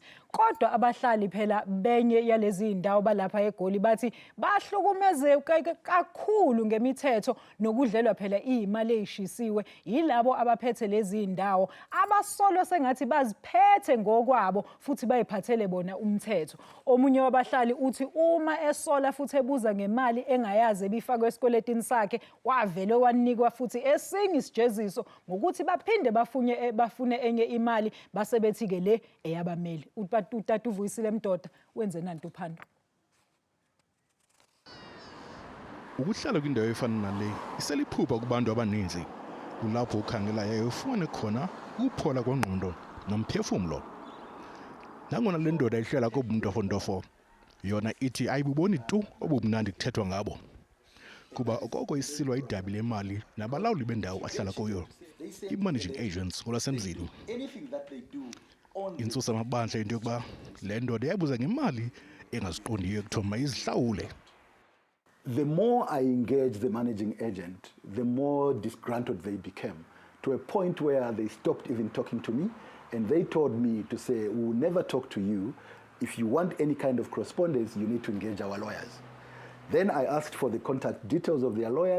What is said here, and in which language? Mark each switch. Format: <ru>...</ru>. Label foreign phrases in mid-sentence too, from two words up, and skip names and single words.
<zu>Kodwa abahlali phela benye yalezi indawo balapha eGoli bathi bahlukumezeke kakhulu ngemithetho nokudlelwa phela imali eyishisiwe yilabo abaphethe lezi indawo abasolo sengathi baziphethe ngokwabo futhi bayiphathele bona umthetho. Omunye wabahlali uthi uma esola futhi ebuza ngemali engayazi ebifakwe esikweletini sakhe wavele wanikwa futhi esinye isijeziso ngokuthi baphinde bafune enye imali base bethi ke le eyabameli.</zu> <xh>Utata uvuyisile mdoda wenze nanti uphando. Ukuhlala kwindawo efana nale iseliphupha kubantu abaninzi kulapho ukhangela yayo ufune khona ukuphola kwengqondo nomphefumulo. Nangona le ndoda ihlala kobuntofontofo yona ithi ayibuboni tu obumnandi kuthethwa ngabo kuba okoko isilwa idabi lemali nabalawuli bendawo ahlala kuyo i-</xh> <en>managing agents</en> <xh>ngolwasemzini. Insusa amabandla into yokuba le ndoda yabuza ngemali engaziqondiyo ekuthiwa mayizihlawule.</xh> <en>The more I engaged the managing agent, the more disgruntled they became, to a point where they stopped even talking to me, and they told me to say, we will never talk to you. If you want any kind of correspondence, you need to engage our lawyers. Then I asked for the contact details of their lawyers.</en>